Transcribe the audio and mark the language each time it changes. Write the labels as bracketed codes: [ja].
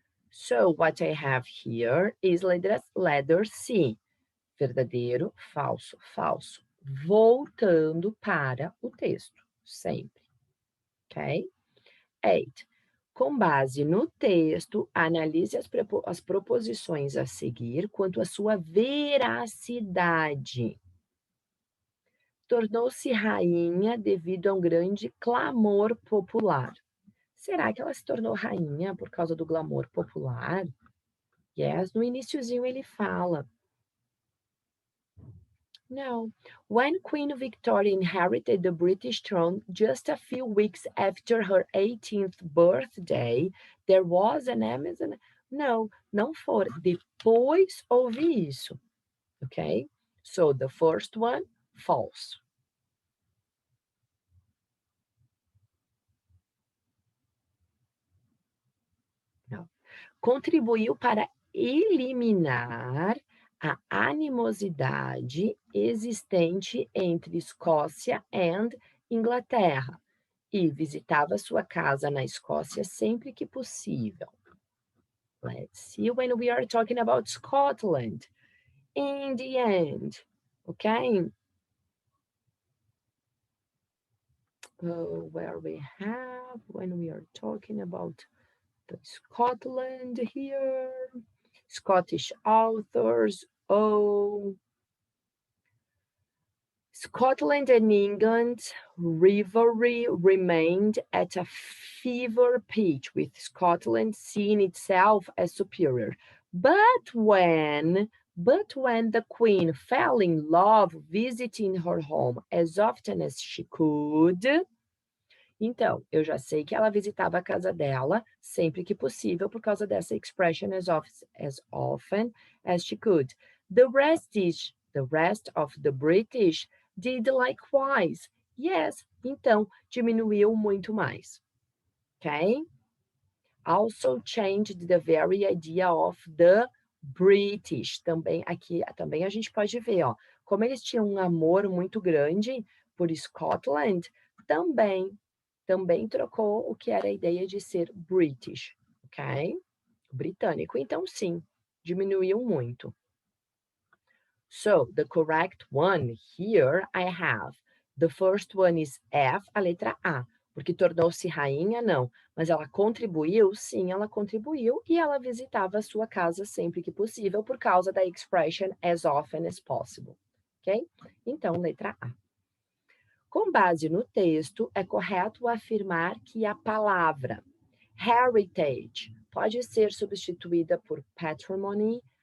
[en] So what I have here is letter C. [pt] Verdadeiro, falso, falso. Voltando para o texto, sempre. Ok? 8. Com base no texto, analise as proposições a seguir quanto à sua veracidade. Tornou-se rainha devido a um grande clamor popular. Será que ela se tornou rainha por causa do glamour popular? [en] Yes, [pt] no iniciozinho ele fala. [en] No. When Queen Victoria inherited the British throne just a few weeks after her 18th birthday, there was an Amazon. [pt] No, não for. Depois ouvi isso. [en] Ok? So the first one, false. [pt] contribuiu para eliminar a animosidade existente entre Escócia e Inglaterra e visitava sua casa na Escócia sempre que possível. [en] Let's see when we are talking about Scotland. In the end, okay? Where we have when we are talking about the Scotland here, Scottish authors. Oh, Scotland and England's rivalry remained at a fever pitch, with Scotland seeing itself as superior. But when the Queen fell in love visiting her home as often as she could, [pt] então, eu já sei que ela visitava a casa dela sempre que possível por causa dessa [en] expression as often as she could. The rest of the British did likewise. Yes, [pt] então diminuiu muito mais. [en] Okay? Also changed the very idea of the British. [pt] Também aqui também a gente pode ver, ó, como eles tinham um amor muito grande por Scotland, também trocou o que era a ideia de ser British, ok? Britânico. Então, sim, diminuiu muito. [en] So, the correct one here I have. The first one is F, [pt] a letra A. Porque tornou-se rainha, não. Mas ela contribuiu? Sim, ela contribuiu. E ela visitava a sua casa sempre que possível por causa da [en] expression as often as possible. [pt] Ok? Então, letra A. Com base no texto, é correto afirmar que a palavra heritage pode ser substituída por patrimony.